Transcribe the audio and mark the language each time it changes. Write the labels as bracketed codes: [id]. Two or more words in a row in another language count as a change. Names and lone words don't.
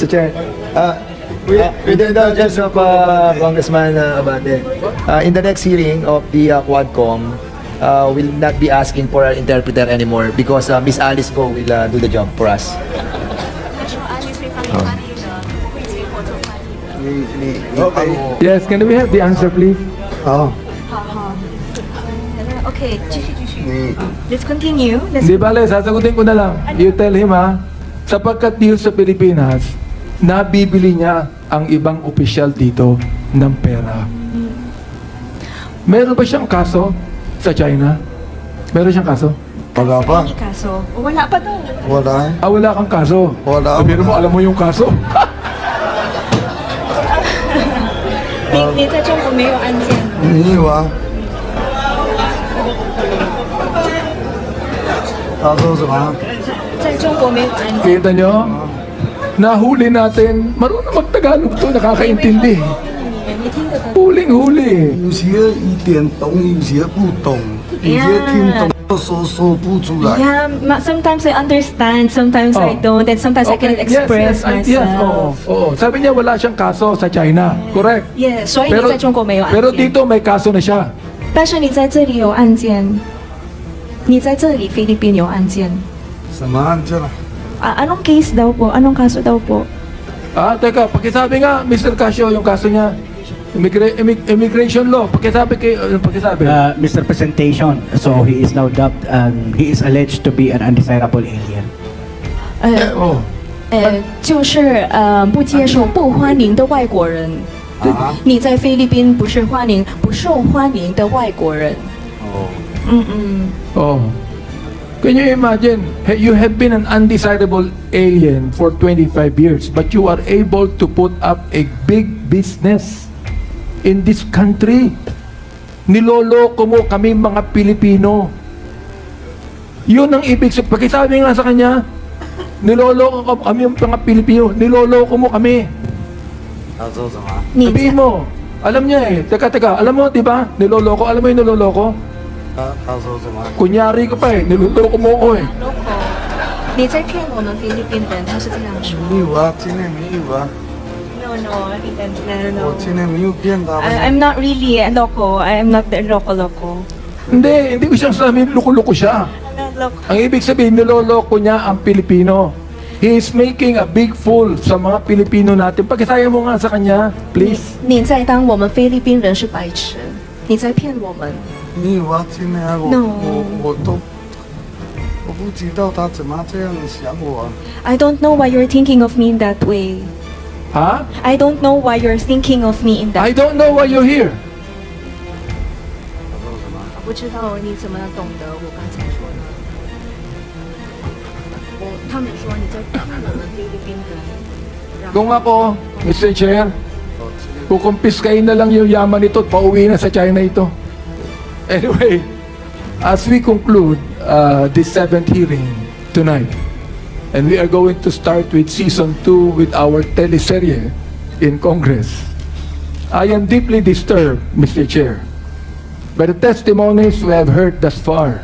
[en] Chair, with the indulgence of Congressman Abante, in the next hearing of the Quadcom, we'll not be asking for an interpreter anymore because Miss Alice Go will do the job for us. Yes, can we have the answer please? Oh. Okay, 继续。Let's continue. [tl] Di bale, sasagutin ko na lang. [en] You tell him [tl] ha, sapagkat dito sa Pilipinas, nabibili niya ang ibang opisyal dito ng pera. Meron ba siyang kaso sa China? Meron siyang kaso? Wala pa. Kaso, wala pa daw. Wala. Wala kang kaso. Wala. Pero mo, alam mo yung kaso. [zh] 你在中国没有案件？没有啊。他说什么？在中国没有案件。 [tl] Kita nyo? Nahuli natin. Marunong mag-Tagalog to, nakakaintindi. [zh] 你听得懂？ [tl] Huling-huli. [zh] 有些一点懂，有些不懂，有些听懂说不出来。 [en] Yeah, sometimes I understand, sometimes I don't, and sometimes I cannot express myself. [tl] Oo. Sabi niya wala siyang kaso sa China. [en] Correct. [zh] Yeah, 所以你在中国没有案件。 [tl] pero dito may kaso na siya. [zh] 但是你在这里有案件，你在这里菲律宾有案件。什么案件啊？ [tl] Anong case daw po? Anong kaso daw po? Teka, pakisabi nga, Mr. Casio, yung kaso niya. [en] Immigration law. Pakisabi. Mr. Presentation, so he is now dubbed and he is alleged to be an undesirable alien. [zh] 哦。就是不接受、不欢迎的外国人。你在菲律宾不是不受欢迎的外国人。 [en] Oh. Can you imagine? You have been an undesirable alien for 25 years, but you are able to put up a big business in this country. [tl] Niloloko mo kami mga Pilipino. Yun ang ibig sabihin. Pakisabi nga sa kanya, niloloko kami mga Pilipino. Niloloko mo kami. [zh] 他说什么？ [tl] Sabihin mo. Alam niya eh. Teka. Alam mo, di ba? Niloloko. Alam mo yung niloloko? [zh] 他说什么？ [tl] Kunyari ka pa eh. Niloloko mo ako eh. [zh] 你在骗我们菲律宾人，他是这样说。没有啊，今天没有啊， [en] No. [zh] 我今天没有骗他们。 [en] I'm not really a loco. I'm not the loco. [tl] Hindi ko siyang sabi, loko-loko siya. [en] I'm not loco. [tl] Ang ibig sabihin, niloloko niya ang Pilipino. [en] He is making a big fool [tl] sa mga Pilipino natin. Pakisaya mo nga sa kanya, please. [zh] 你在当我们菲律宾人是白痴，你在骗我们。没有啊，今天 [en] No. [zh] 我不知道他怎么这样想我啊。 [en] I don't know why you're thinking of me in that way. Ha? I don't know why you're thinking of me in I that. don't know why you're here. [zh] 我不知道你怎么懂得我刚才说的。他们说你在骗我们菲律宾人。 [tl] Kung ako, Mr. Chair, kukumpiskain na lang yung yaman nito at pauwi na sa China ito. [en] Anyway, as we conclude this 7th hearing tonight, and we are going to start with Season 2 with our teleserye in Congress, I am deeply disturbed, Mr. Chair, by the testimonies we have heard thus far.